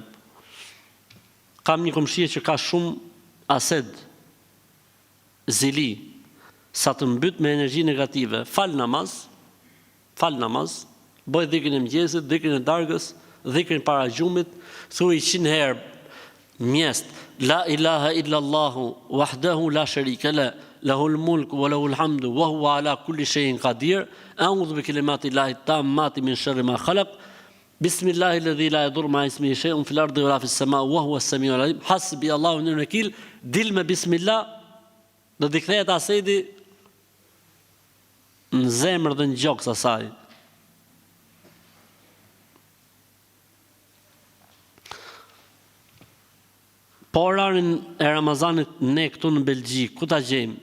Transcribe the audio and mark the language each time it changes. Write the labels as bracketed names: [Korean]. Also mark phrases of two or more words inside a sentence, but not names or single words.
[Albanian] Kam një komshie që ka shumë ased, zili, sa të mbyt me energji negative. Fal namaz, bëj dhikrin e mëngjesit, dhikrin e darkës, dhikrin para gjumit, thuaj 100 herë mjesht, [Arabic] لا إله إلا الله وحده لا شريك له, له الملك وله الحمد وهو على كل شيء قدير أعوذ بكلمات الله التامات من شر ما خلق. بسم الله الذي لا يضر مع اسمه شيء في الأرض ولا في السماء وهو السميع العليم. حسبي الله نعم الوكيل. [Albanian] Dil me bismillah do të kthehet asedi në zemër dhe në gjoks asaj. Po orarin e Ramazanit ne këtu në Belgjik, ku ta gjejmë?